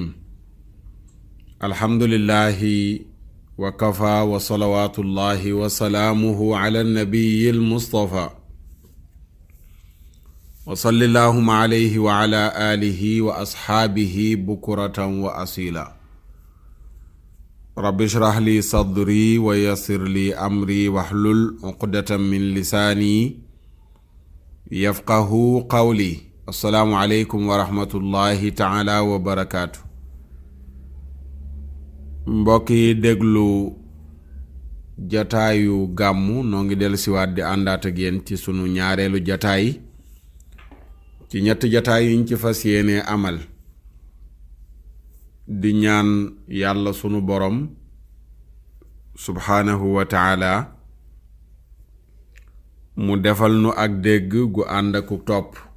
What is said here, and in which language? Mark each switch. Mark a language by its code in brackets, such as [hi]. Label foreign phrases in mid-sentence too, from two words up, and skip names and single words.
[ar] الحمد لله وكفى وصلوات الله وسلامه على النبي المصطفى وصلى اللهم عليه وعلى آله وأصحابه بكرة وأصيلا. رب اشرح لي صدري ويسر لي أمري واحلل عقدة من لساني يفقه قولي. السلام عليكم ورحمة الله تعالى وبركاته. [wo] mbokk yi déglu jataayu gàmmu noo ngi dellusiwaat di àndaat ak yéen ci sunu ñaareelu jataay ci ñetti jataay yuñ ci fas yéene amal di ñaan yàlla sunu borom [ar] سبحانه وتعالى [wo] mu defal nu ak dégg gu ànd ak topp.